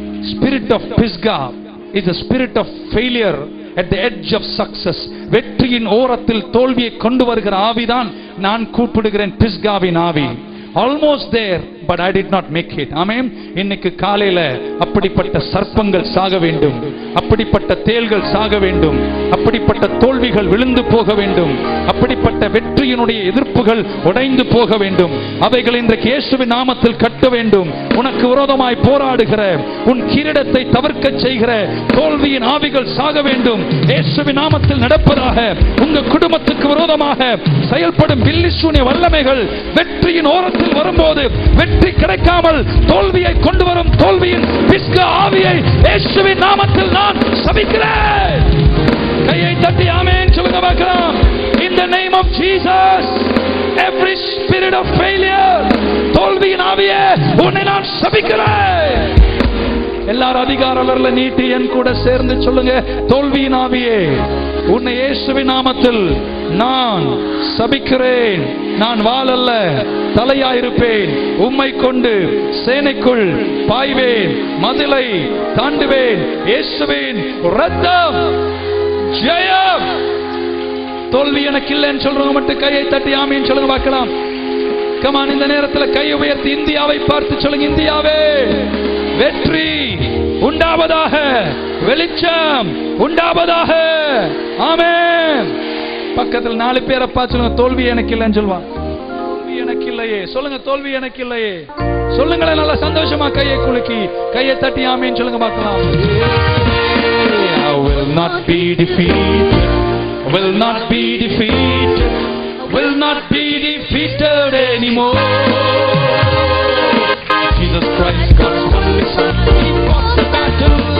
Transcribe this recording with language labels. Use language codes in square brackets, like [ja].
[en] Spirit of Pisgah is a spirit of failure at the edge of success. [ta] வெற்றியின் ஓரத்தில் தோல்வியை கொண்டு வருகிற ஆவிதான் நான் கூப்பிடுகிறேன் பிஸ்காவின் ஆவி. [en] Almost there but I did not make it. [ta] ஆமென். இன்னைக்கு காலையில அப்படிப்பட்ட சர்ப்பங்கள் சாக வேண்டும், அப்படிப்பட்ட தேள்கள் சாக வேண்டும், அப்படிப்பட்ட தோல்விகள் விழுந்து போக வேண்டும், அப்படிப்பட்ட வெற்றியினுடைய எதிர்ப்புகள் உடைந்து போக வேண்டும். அவைகள் இன்றைக்கு இயேசுவின் நாமத்தில் கட்ட வேண்டும். உனக்கு விரோதமாய் போராடுகிற, உன் கிரீடத்தை தவிர்க்க செய்கிற தோல்வியின் ஆவிகள் சாக வேண்டும். இயேசுவின் நாமத்தில் நடப்பதாக. உங்க குடும்பத்துக்கு விரோதமாக செயல்படும் பில்லிசூனிய வல்லமைகள் வெற்றியின் ஓரத்தில் வரும்போது வெற்றி கிடைக்காமல் தோல்வியை கொண்டு வரும் தோல்வியின் பிஸ்கா ஆவியை இயேசுவின் நாமத்தில் நான் சபிக்கிறேன். கையை தட்டி ஆமென் சொல்லுங்க பார்க்கலாம். [en] In the name of Jesus, every spirit of failure, [ta] தோல்வியின் ஆவியே உன்னை நான் சபிக்கிறேன். எல்லாரும் அதிகாரவர்ல நீட்டி என் கூட சேர்ந்து சொல்லுங்க. தோல்வியின் ஆவியே உன்னை இயேசுவின் நாமத்தில் நான் சபிக்கிறேன். நான் வாள் அல்ல தலையாயிருப்பேன். உம்மை கொண்டு சேனைக்குள் பாய்வேன், மதிலை தாண்டுவேன். இயேசுவின் இரத்தம் ஜெயம். தோல்வி எனக்கு இல்லைன்னு சொல்றவங்க மட்டும் கையை தட்டி ஆமீன் சொல்லுங்க பார்க்கலாம். கமான், இந்த நேரத்தில் கை உயர்த்தி இந்தியாவை பார்த்து சொல்லுங்க. இந்தியாவே வெற்றி உண்டாவதாக, வெளிச்சம் உண்டாவதாக. ஆமென். பக்கத்தில் 4 பேரை பார்த்து சொல்லுங்க. தோல்வி எனக்கு இல்லைன்னு சொல்லுவான். தோல்வி எனக்கு இல்லையே சொல்லுங்க. தோல்வி எனக்கு இல்லையே சொல்லுங்களேன். நல்லா சந்தோஷமா கையை குலுக்கி கையை தட்டி ஆமீன் சொல்லுங்க பார்க்கலாம். [en] I will not be defeated, will not be defeated, will not be defeated anymore. Jesus Christ, God's only Son, He fought the battle